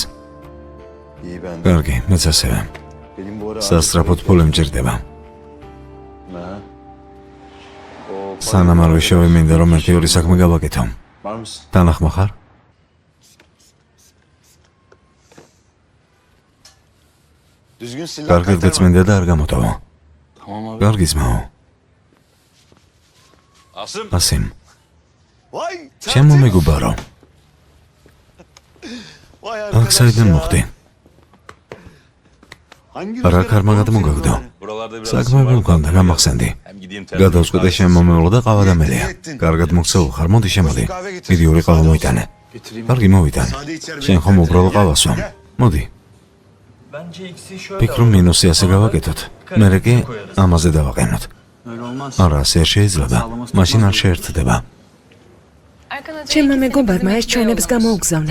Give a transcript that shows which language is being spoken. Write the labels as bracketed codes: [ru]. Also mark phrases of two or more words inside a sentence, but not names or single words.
[tr] İyi ben. [ka] კარგი, მეც ასევე. [tr] Benim bu ara [ka] სასწრაფოდ ფული მჭირდება. [tr] Ha? O [ka] სანამ არ ვიშოვე, მინდა რომ ერთი ორი საქმე გავაკეთო. [tr] var mısın? [ka] თანახმა ხარ? [tr] Düzgün silah [ka] კარგად [tr] kaytarma. [ka] გეწმინდა და არ გამოტოვო. [tr] Tamam abi. [ka] კარგი ძმაო. ასიმ, [tr] Vay. [ka] ჩემო მეგობარო, [tr] Vay [ka] აქ [tr] arkadaş [ka] საიდან [tr] ya. [ka] მოხდი? [tr] Hangi [ka] რა [tr] rüzgar [ka] ქარმა [tr] atlamak [ka] გადმოგაგდო? [tr] seni? [ka] საქმეები მქონდა, გამახსენდი. გადავწყვიტე შენ მომეულო და ყავა დამელია. კარგად მოგცეულ ხარ, მოდი შემოდი. [tr] Kahve getir. [ka] დიდი ორი ყავა მოიტანე. კარგი მოვიდან. შენ ხომ უბრალო ყავას ვამ. მოდი. ფიქრობ მინუსი ასე გავაკეთოთ. მერე კი ამაზე დავაყენოთ. არა, ასე არ შეიძლება. მაშინ არ შეერთდება. ჩემმა მეგობარმა ეს ჩვენებს გამოუგზავნა.